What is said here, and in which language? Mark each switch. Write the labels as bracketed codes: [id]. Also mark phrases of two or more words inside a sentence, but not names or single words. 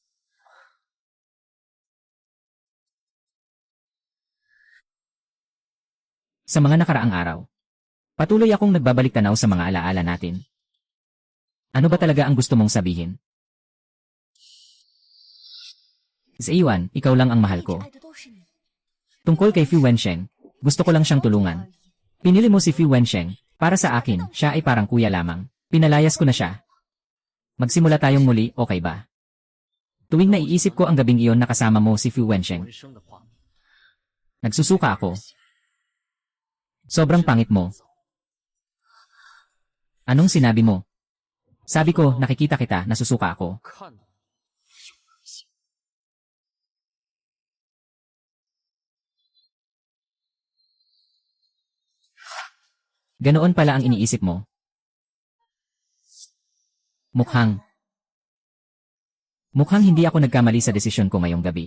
[tl] Sa mga nakaraang araw, patuloy akong nagbabalik tanaw sa mga alaala natin. Ano ba talaga ang gusto mong sabihin? Ziyuan, ikaw lang ang mahal [zh] 一直 [tl] ko. [zh] 爱的都是你。 [tl] Tungkol kay Fu Wensheng, gusto ko lang siyang tulungan. Pinili mo si Fu Wensheng, para sa akin, siya ay parang kuya lamang. Pinalayas ko na siya. Magsimula tayong muli, okay ba? Tuwing naiisip ko ang gabing iyon na kasama mo si Fu Wensheng, [zh] 回声的话， [tl] nagsusuka ako. Sobrang pangit mo. Anong sinabi mo? Sabi ko, nakikita kita, nasusuka ako. [zh] 看到有恶心。 [tl] Ganoon pala ang iniisip mo. Mukhang hindi ako nagkamali sa desisyon ko ngayong gabi.